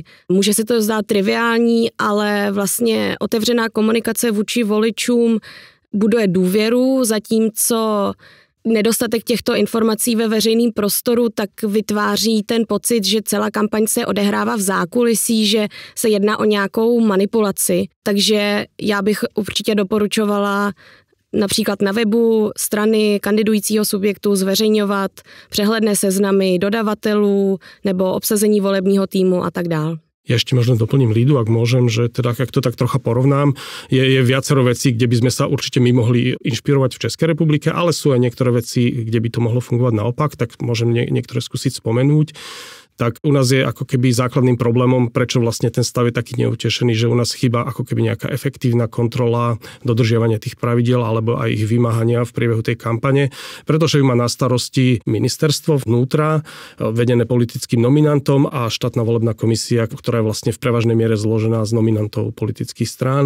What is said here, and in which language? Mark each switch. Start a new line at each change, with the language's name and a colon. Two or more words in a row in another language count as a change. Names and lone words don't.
Czech: Může se to zdát triviální, ale vlastně otevřená komunikace vůči voličům buduje důvěru, zatímco nedostatek těchto informací ve veřejném prostoru tak vytváří ten pocit, že celá kampaň se odehrává v zákulisí, že se jedná o nějakou manipulaci. Takže já bych určitě doporučovala například na webu strany kandidujícího subjektu zveřejňovat přehledné seznamy dodavatelů nebo obsazení volebního týmu a tak dále.
Slovak: Ja ešte možno doplním Lídu, ak môžem, že teda, ak to tak trocha porovnám, je viacero vecí, kde by sme sa určite my mohli inšpirovať v Českej republike, ale sú aj niektoré veci, kde by to mohlo fungovať naopak, tak môžem niektoré skúsiť spomenúť. Tak u nás je ako keby základným problémom, prečo vlastne ten stav je taký neutešený, že u nás chýba ako keby nejaká efektívna kontrola dodržiavania tých pravidiel alebo aj ich vymáhania v priebehu tej kampane, pretože ju má na starosti ministerstvo vnútra, vedené politickým nominantom a štátna volebná komisia, ktorá je vlastne v prevažnej miere zložená z nominantov politických strán.